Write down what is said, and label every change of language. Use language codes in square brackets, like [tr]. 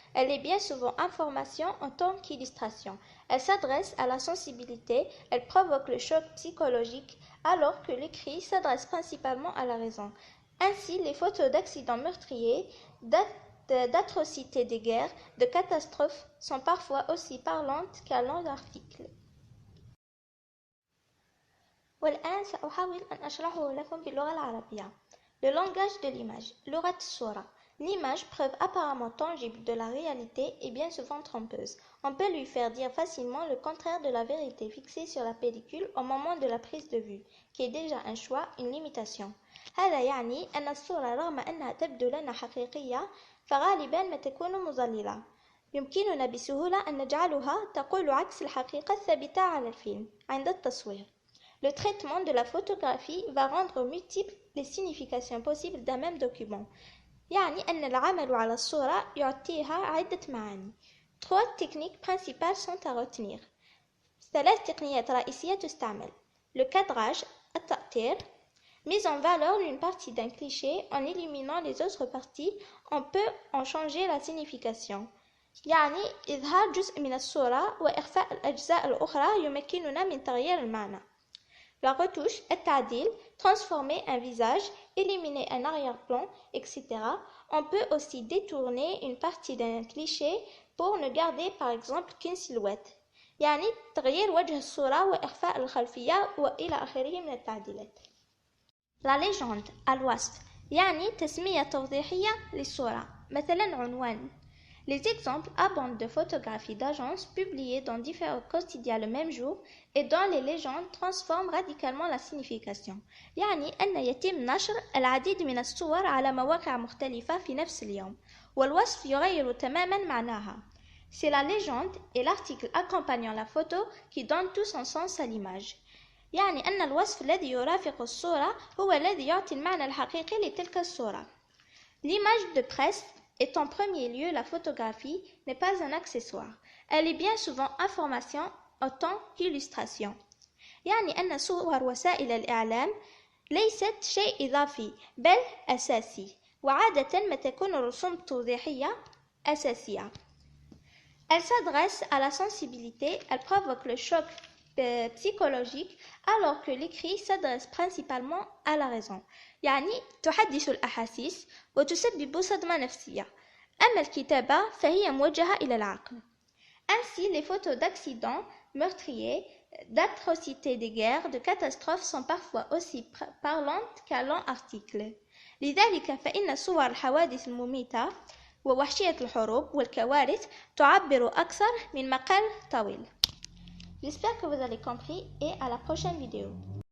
[fr] Elle est bien souvent information en tant qu'illustration. Elle s'adresse à la sensibilité, elle provoque le choc psychologique alors que l'écrit s'adresse principalement à la raison. Ainsi, les photos d'accidents meurtriers, d'atrocités des guerres, de catastrophes sont parfois aussi parlantes qu'un long article. [ar] والآن سأحاول أن أشرحه لكم باللغة العربية. [fr] Le langage de l'image. [ar] لغة الصورة. [fr] L'image, preuve apparemment tangible de la réalité, est bien souvent trompeuse. On peut lui faire dire facilement le contraire de la vérité fixée sur la pellicule au moment de la prise de vue, qui est déjà un choix, une limitation. [ar] هذا يعني أن الصورة رغم أنها تبدو لنا حقيقية فغالبا ما تكون مضللة. يمكننا بسهولة أن نجعلها تقول عكس الحقيقة الثابتة على الفيلم عند التصوير. [fr] Le traitement de la photographie va rendre multiples les significations possibles d'un même document. [ar] يعني أن العمل على الصورة يعطيها عدة معاني. [fr] Trois techniques principales sont à retenir. [ar] ثلاث تقنيات رئيسية تستعمل. [fr] Le cadrage, التأطير. Mise en valeur d'une partie d'un cliché en éliminant les autres parties, on peut en changer la signification. [ar] يعني إظهار جزء من الصورة وإخفاء الأجزاء الأخرى يمكننا من تغيير المعنى. [fr] La retouche, التعديل, transformer un visage, éliminer un arrière-plan, etc. On peut aussi détourner une partie d'un cliché pour ne garder par exemple qu'une silhouette. [ar] يعني تغيير وجه الصورة وإخفاء الخلفية وإلى آخره من التعديلات. La légende, الوصف, يعني تسمية توضيحية للصورة. مثلا عنوان. [fr] Les exemples abondent de photographies d'agences publiées dans différents quotidiens le même jour et dont les légendes transforment radicalement la signification. [ar] يعني أن يتم نشر العديد من الصور على مواقع مختلفة في نفس اليوم والوصف يغير تماما معناها. [fr] C'est la légende et l'article accompagnant la photo qui donnent tout son sens à l'image. [ar] يعني أن الوصف الذي يرافق الصورة هو الذي يعطي المعنى الحقيقي لتلك الصورة. [fr] L'image de presse est en premier lieu la photographie n'est pas un accessoire. Elle est bien souvent information autant qu'illustration. [ar] يعني أن صور وسائل الإعلام ليست شيء إضافي بل أساسي وعادة ما تكون الرسوم التوضيحية أساسية. [fr] Elle s'adresse à la sensibilité, elle provoque le choc psychologique alors que l'écrit s'adresse principalement à la raison. [ar] يعني تحدث الأحاسيس وتسبب صدمة نفسية. أما الكتابة فهي موجهة إلى العقل. [fr] Ainsi, les photos d'accidents meurtriers, d'atrocités des guerres, de catastrophes sont parfois aussi parlantes qu'un long article. [ar] لذلك فإن صور الحوادث المميتة ووحشية الحروب والكوارث تعبر أكثر من مقال طويل. [fr] J'espère que vous avez compris et à la prochaine vidéo.